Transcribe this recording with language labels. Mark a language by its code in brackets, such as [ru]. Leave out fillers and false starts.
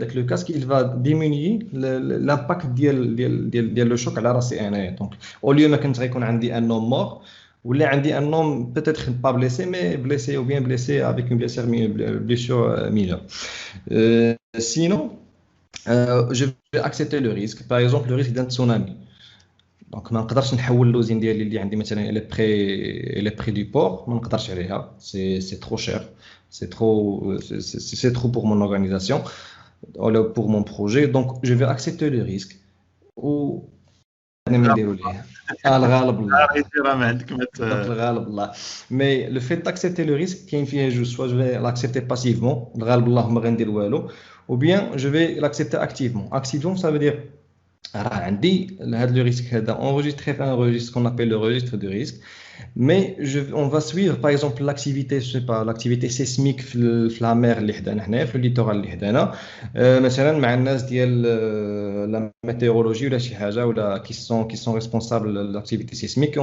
[fr] Avec le casque, il va diminuer l'impact le choc à la race. Donc au lieu de qu'on ait un homme mort, ou là, un homme peut-être pas blessé, mais blessé ou bien blessé avec une blessure mineure. Sinon, je vais accepter le risque. Par exemple, le risque d'un tsunami. [ar] Donc, ما نقدرش نحول l'usine ديالي اللي عندي مثلا [fr] elle est près du port, [ar] ما نقدرش عليها. [fr] C'est trop cher. C'est trop pour mon organisation, pour mon projet. Donc, je vais accepter le risque. [ar] Ou الغالب الله. [fr] Mais le fait d'accepter le risque, soit je vais l'accepter passivement, [ar] الغالب الله ما غندير والو, [fr] ou bien je vais l'accepter activement. Activement, ça veut dire عندي هذا le risque هذا enregistré dans un registre qu'on appelle le registre de risque, mais on va suivre par exemple l'activité, je sais pas, l'activité sismique في la mer [ar] اللي حدانا هنا في الليتورال اللي حدانا, مثلا مع الناس ديال [fr] la météorologie [ar] ولا شي حاجه ولا [fr] qui sont responsables de l'activité sismique.